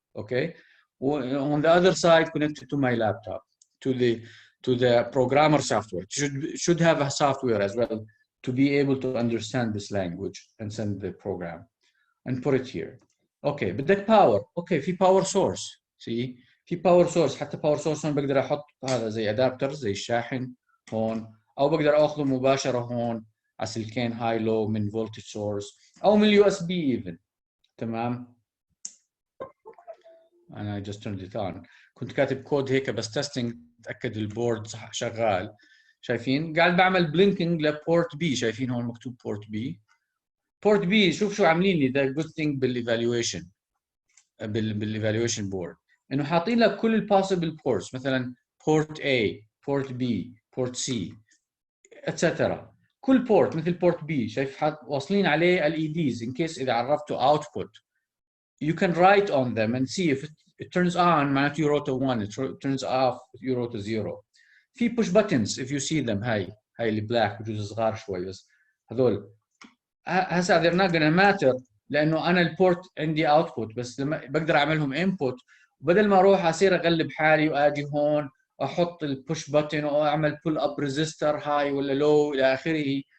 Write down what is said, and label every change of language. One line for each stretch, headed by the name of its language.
English: Okay, on the other side connected to my laptop to the programmer software. It should have a software as well to be able to understand this language and send the program and put it here. Okay,
Arabic: بدك
English: power. Okay,
Arabic: في
English: power source. See, في power source.
Arabic: حتى power source هون بقدر احط هذا زي adapter زي الشاحن هون، او بقدر اخذه مباشره هون على سلكين high low من voltage source او من USB even. تمام. انا
English: just turned it on.
Arabic: كنت كاتب كود هيك بس تيستينج اتاكد البورد صح شغال. شايفين؟ قاعد بعمل بلينكينج لبورت بي. شايفين هون مكتوب بورت بي. بورت بي شوف شو عاملين لي. ذا جود ثينج بالايفالويشن بورد انه حاطين لك كل البوسيبل بورتس، مثلا بورت A، بورت B، بورت C اتسترا. كل بورت مثل بورت B شايف واصلين عليه
English: LEDs in case
Arabic: اذا عرفته
English: output you can write on them and see if it turns on
Arabic: معناته
English: you wrote a 1, it turns off you wrote a 0.
Arabic: في
English: push buttons if you see them.
Arabic: هاي اللي بلاك بجوز صغار شوي بس هذول هسه
English: they're not gonna matter
Arabic: لانه انا البورت عندي اوتبوت بس لما بقدر اعملهم انبوت، وبدل ما اروح اصير اغلب حالي واجي هون احط البوش بutton واعمل بول اب ريزيستر هاي ولا لو الى اخره.